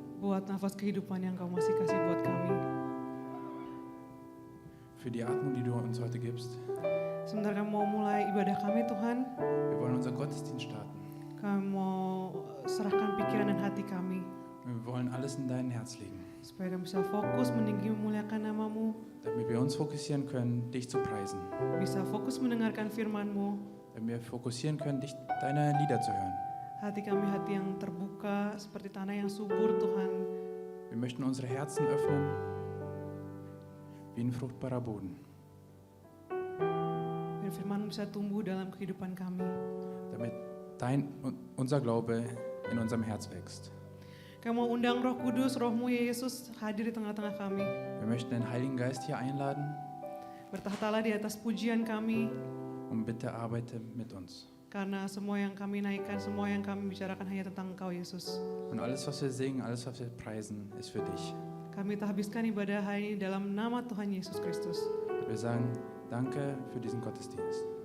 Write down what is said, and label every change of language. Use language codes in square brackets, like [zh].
[id] buat nafas kehidupan yang Kau masih kasih buat kami. [de] Für die Atmung, die du uns heute gibst. [id] Sebentar kami mau mulai ibadah kami, Tuhan. [de] Wir wollen unseren Gottesdienst starten. [id] Kami mau serahkan pikiran dan hati kami, [de] Wir wollen alles in dein Herz legen, [id] supaya kami bisa fokus meninggi memuliakan nama-Mu, [de] damit wir uns fokussieren können, dich zu preisen. [id] bisa fokus mendengarkan firman-Mu. [de] Damit wir fokussieren können, deine Lieder zu hören. [id] Hati kami hati yang terbuka seperti tanah yang subur, Tuhan. [de] Wir möchten unsere Herzen öffnen, wie ein fruchtbarer Boden, [id] Biar firman bisa tumbuh dalam kehidupan kami. [de] damit unser Glaube in unserem Herz wächst. [id] Kami mau undang Roh Kudus, Roh-Mu ya Yesus hadir di tengah-tengah kami. [de] Wir möchten den Heiligen Geist hier einladen [id] Bertahtalah di atas pujian kami, [de] und bitte arbeite mit uns. [id] karena semua yang kami naikkan, semua yang kami bicarakan hanya tentang Engkau Yesus. [de] Und alles, was wir singen, alles, was wir preisen, ist für dich. [id] Kami tak habiskan ibadah hari ini dalam nama Tuhan Yesus Kristus. [de] Wir sagen Danke für diesen Gottesdienst.